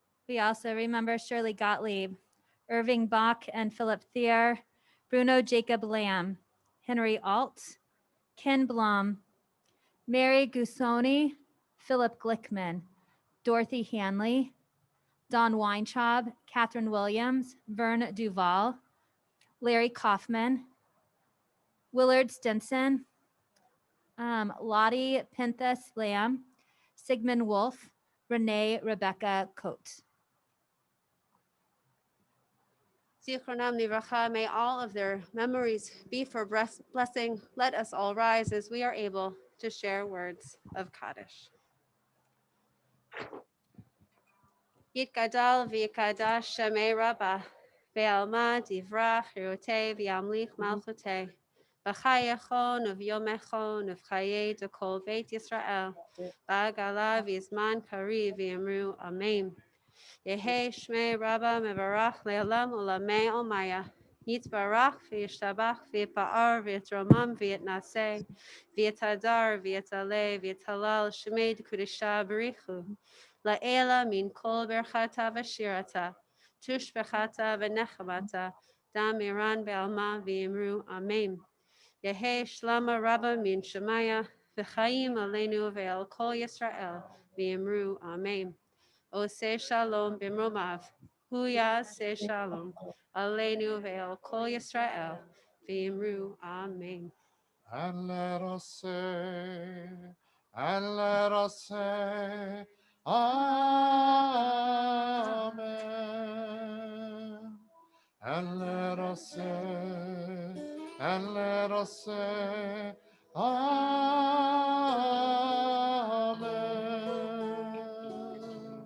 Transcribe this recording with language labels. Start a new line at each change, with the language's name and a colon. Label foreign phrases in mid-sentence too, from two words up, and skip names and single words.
English: We also remember Shirley Gottlieb, Irving Bach and Philip Thier, Bruno Jacob Lamb, Henry Alt, Ken Blum, Mary Gusoni, Philip Glickman, Dorothy Hanley, Don Weintraub, Catherine Williams, Vern Duval, Larry Kaufman, Willard Stinson, Lottie Pinthas Lamb, Sigmund Wolf, Renee Rebecca Coate.
Hebrew: זכרונם לברכה,
English: may all of their memories be for blessing. Let us all rise as we are able to share words of Kaddish.
Aramaic: יתגדל ויתקדש שמיה רבא, בעלמא דברא כרעותיה וימליך מלכותיה, בחייכון וביומיכון ובחיי דכל בית ישראל, בעגלא ובזמן קריב ואמרו אמן. יהא שמיה רבא מברך לעלם ולעלמי עלמיא. יתברך וישתבח ויתפאר ויתרומם ויתנשא ויתהדר ויתעלה ויתהלל שמיה דקודשא בריך הוא. לעלא מן כל ברכתא ושירתא תשבחתא ונחמתא דאמירן בעלמא ואמרו אמן. יהא שלמא רבא מן שמיא וחיים עלינו ועל כל ישראל ואמרו אמן.
Hebrew: עושה שלום במרומיו, הוא יעשה שלום, עלינו ועל כל ישראל, ואמרו אמן.
English: And let us say, Amen. And let us say, Amen.